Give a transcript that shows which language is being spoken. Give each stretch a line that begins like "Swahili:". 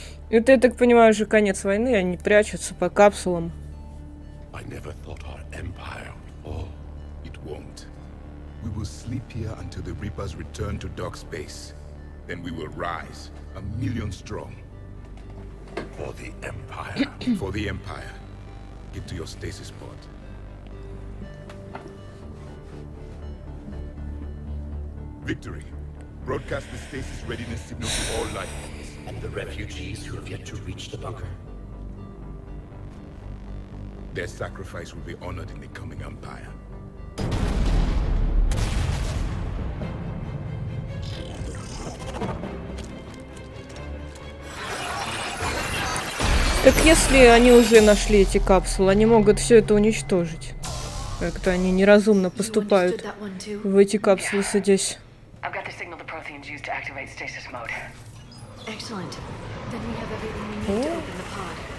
Russian: Это, я так понимаю, уже конец войны, они прячутся по капсулам.
English: I never thought our empire would fall. It won't. We will sleep here until the Reapers return to dark space. Then we will rise, 1,000,000 strong. For the Empire. For the Empire. Get to your stasis pod. Victory. Broadcast the stasis readiness signal to all life forms. And the refugees who have yet to reach the bunker. Their sacrifice will be honored in the coming Empire.
Russian: Так если они уже нашли эти капсулы, они могут все это уничтожить. Как-то они неразумно поступают в эти капсулы, садясь.
English: I've got the signal the Protheans used to activate stasis mode. Excellent. Then we have everything we need to open the pod.